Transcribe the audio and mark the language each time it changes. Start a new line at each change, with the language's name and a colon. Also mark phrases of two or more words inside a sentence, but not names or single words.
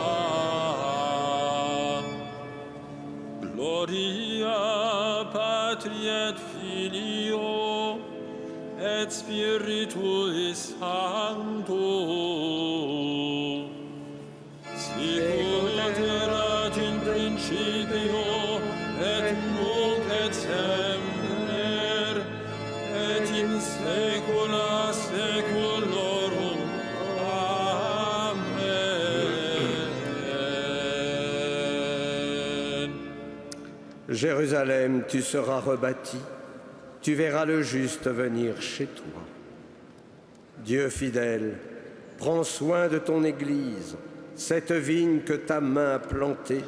Latin: Gloria Patri et Filio et Spiritui Sancto, sicut erat in principio et nunc et semper et in saecula saeculorum. Amen.
French: Jérusalem, tu seras rebâtie, tu verras le juste venir chez toi. Dieu fidèle, prends soin de ton Église, cette vigne que ta main a plantée.